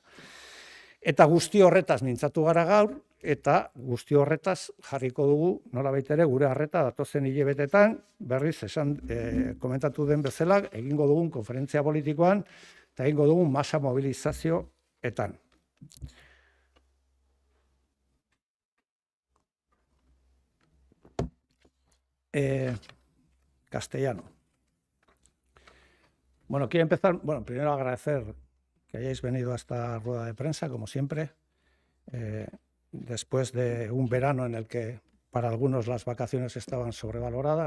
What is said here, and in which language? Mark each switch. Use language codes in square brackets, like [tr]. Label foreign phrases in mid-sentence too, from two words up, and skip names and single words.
[eu] Eta guzti horretaz mintzatu gara gaur, eta guzti horretaz jarriko dugu, nolabait ere gure harreta datozen hilabetetan, berriz esan komentatu den bezala, egingo dugun konferentzia politikoan, eta egingo dugun masa mobilizazioetan. [es] Castellano. Bueno, quiero empezar, primero agradecer que hayáis venido a esta rueda de prensa, como siempre, después de un verano en el que para algunos las vacaciones estaban sobrevaloradas.